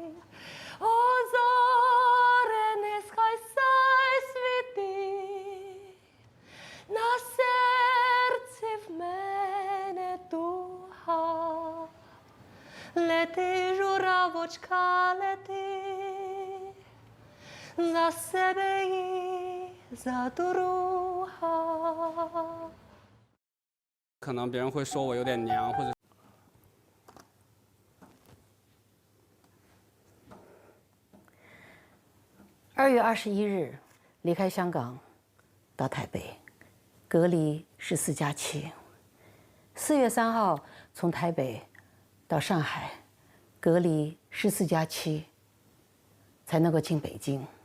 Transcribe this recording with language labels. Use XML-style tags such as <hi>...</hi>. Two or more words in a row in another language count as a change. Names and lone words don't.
<uk>О, зоре, нехай світить, на серці в мене туга. Лети, журавочка, лети, за себе і за друга.</uk> <zh>可能别人会说我有点娘，或者。 2月21日离开香港，到台北，隔离14+7。4月3号从台北到上海，隔离14+7，才能够进北京。</zh>